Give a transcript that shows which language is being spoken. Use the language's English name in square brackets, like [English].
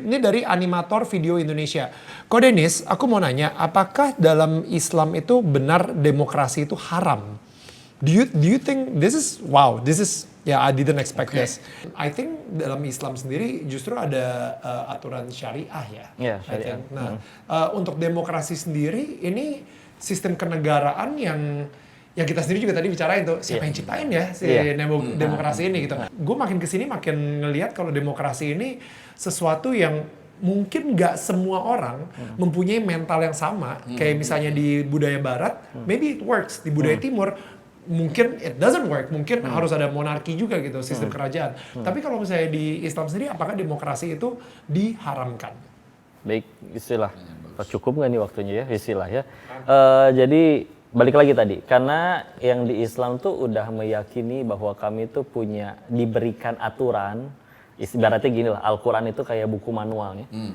[Indonesian] Ini dari animator video Indonesia. Ko Dennis, aku mau nanya, apakah dalam Islam itu benar demokrasi itu haram? [English] Do you think this is I didn't expect this. I think [Indonesian] dalam Islam sendiri justru ada aturan syariah ya. Iya, syariah. Nah, untuk demokrasi sendiri ini sistem kenegaraan yang kita sendiri juga tadi bicarain tuh, siapa yang ciptain ya si demokrasi ini gitu. Gue makin kesini makin ngelihat kalau demokrasi ini sesuatu yang mungkin nggak semua orang mempunyai mental yang sama. Kayak misalnya di budaya Barat, [English] maybe it works. [Indonesian] Di budaya Timur, mungkin [English] it doesn't work. [Indonesian] Mungkin harus ada monarki juga gitu, sistem kerajaan. Tapi kalau misalnya di Islam sendiri, apakah demokrasi itu diharamkan? Baik, istilah. Cukup nggak nih waktunya ya, istilah ya. Jadi balik lagi tadi, karena yang di Islam tuh udah meyakini bahwa kami tuh diberikan aturan, ibaratnya gini lah, Al-Quran itu kayak buku manualnya.